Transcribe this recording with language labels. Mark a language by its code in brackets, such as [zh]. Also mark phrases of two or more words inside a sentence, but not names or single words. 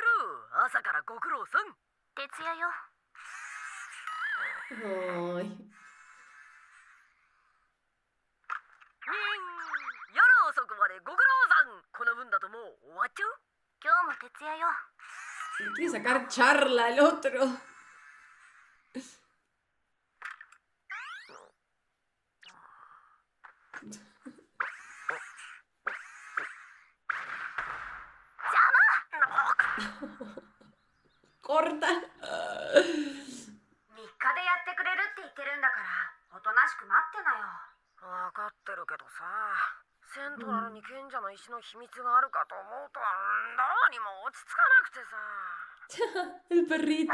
[ja] 朝からご苦労さん。徹夜よ。 Ay. 夜遅くまでご苦労さん。この分だともう終わっちゃう。今日も徹夜よ。 [es] Le quiere sacar charla al otro. Corta. [ja] 3日でやってくれるって言ってるんだから、おとなしく待ってなよ。分かってるけどさ、セントラルに賢者の石の秘密があるかと思うとどうにも落ち着かなくてさ。 [es] El perrito.